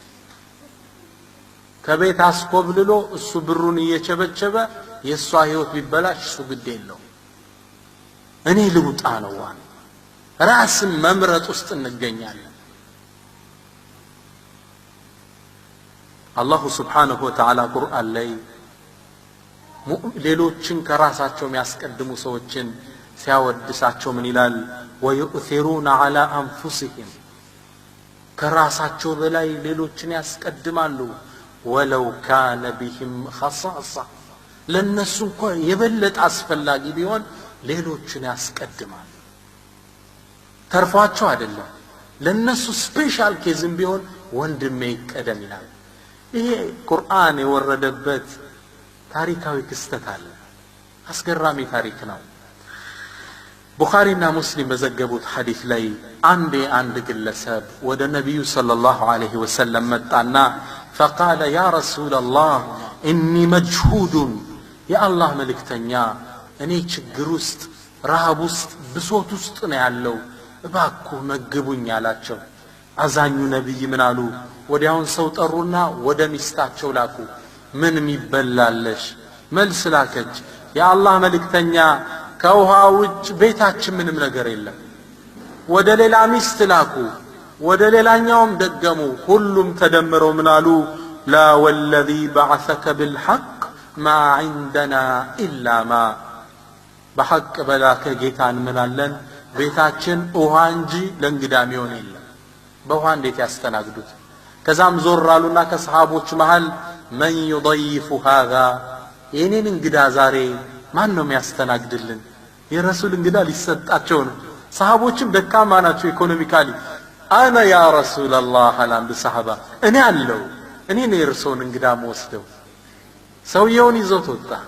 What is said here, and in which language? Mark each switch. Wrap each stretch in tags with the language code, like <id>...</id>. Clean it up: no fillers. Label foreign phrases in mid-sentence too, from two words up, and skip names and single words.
<am>ከቤት አስኮብልሎ እሱ ብሩን እየቸበቸበ የሷ ህይወት ቢበላሽ እሱ ግድ የለው እኔ ልውጣ ነው ዋን ራስን መምረጥ ውስጥ እንገኛለን</am> <ar>الله سبحانه وتعالى</ar> <am>ቁርአን ላይ ሌሎችን ከራሳቸው የሚያስቀድሙ ሰዎችን ሲያወድሳቸው ምን ይላል</am> <ar>ويؤثرون على أنفسهم</ar> <am>ከራሳቸው በላይ ሌሎችን ያስቀድማሉ</am> <ar>ولو كان بهم خصاصة</ar> <am>ለነሱ እንኳን የበለጠ አስፈላጊ ቢሆን ሌሎችን ያስቀድማሉ ተርፏቸው አይደለም ለነሱ</am> <en>special case</en> <am>ቢሆን ወንድሜ ይቀደም ይላል ይሄ ቁርአን የወረደበት ታሪካዊ ክስተት አለ አስገራሚ ታሪክ ነው ቡኻሪና ሙስሊም በዘገቡት ሐዲስ ላይ አንድ ግለሰብ ወደ ነብዩ</am> <ar>صلى الله عليه وسلم</ar> <am>መጣና</am> <ar>فقال يا رسول الله اني مجهود يا الله</ar> <am>መልእክተኛ እኔ ችግር ውስጥ ረሃብ ውስጥ ብሶት ውስጥ ነው ያለው እባክዎ መግቡኝ አላቸው አዛኙ ነብይ ምን አሉ ወዲያውን ሰው ጠሩና ወደ ሚስታቸው ላኩ ምን የሚበላለሽ መልስ ላከች ያ አላህ መልእክተኛ ከውሃ ውጭ ቤታችን ምንም ነገር የለም ወደ ሌላ ሚስት ላኩ ወደ ሌላኛውም ደገሙ ሁሉም ተደምረው ምን አሉ</am> <ar>لا والذي بعثك بالحق ما عندنا إلا ما بحق بلاك</ar> <am>ጌታን ምናለን ቤታችን ውሃ እንጂ ለእንግዳ የሚሆን የለም በውሃ እንዴት ያስተናግዱት ከዛም ዞር አሉና ከሰሃቦች መሃል</am> <ar>من يضيف هذا</ar> <am>የኔን እንግዳ ዛሬ ማን ነው የሚያስተናግድልን የረሱል እንግዳ ሊሰጣቸው ነው ሰሃቦችም ደካማ ናቸው ኢኮኖሚካሊ አና</am> <ar>يا رسول الله</ar> <am>አላም በሰሃባ እኔ አለው እኔ ነው የርሶን እንግዳ ወስደው ሰውየውን ይዞት ወጣ</am>